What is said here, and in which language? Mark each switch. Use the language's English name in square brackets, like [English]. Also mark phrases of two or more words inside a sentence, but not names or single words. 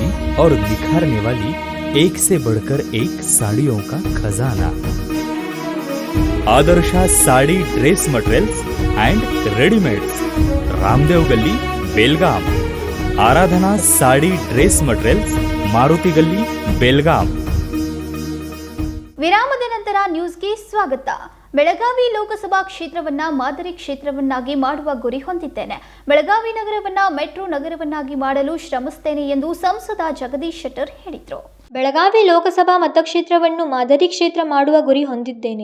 [Hindi] और निखारने वाली एक से बढ़कर एक साड़ियों का खजाना। आदर्शा साड़ी ड्रेस मटेरियल्स एंड रेडीमेड्स, रामदेव गली, बेलगाम। आराधना साड़ी ड्रेस मटेरियल्स, मारुति गली, बेलगाम। [Kannada] ವಿರಾಮದ ನಂತರ ನ್ಯೂಸ್ಗೆ ಸ್ವಾಗತ. ಬೆಳಗಾವಿ ಲೋಕಸಭಾ ಕ್ಷೇತ್ರವನ್ನ ಮಾದರಿ ಕ್ಷೇತ್ರವನ್ನಾಗಿ ಮಾಡುವ ಗುರಿ ಹೊಂದಿದ್ದೇನೆ. ಬೆಳಗಾವಿ ನಗರವನ್ನ ಮೆಟ್ರೋ ನಗರವನ್ನಾಗಿ ಮಾಡಲು ಶ್ರಮಿಸುತ್ತೇನೆ ಎಂದು ಸಂಸದ ಜಗದೀಶ್ ಶೆಟ್ಟರ್ ಹೇಳಿದರು. ಬೆಳಗಾವಿ ಲೋಕಸಭಾ ಮತಕ್ಷೇತ್ರವನ್ನು ಮಾದರಿ ಕ್ಷೇತ್ರ ಮಾಡುವ ಗುರಿ ಹೊಂದಿದ್ದೇನೆ.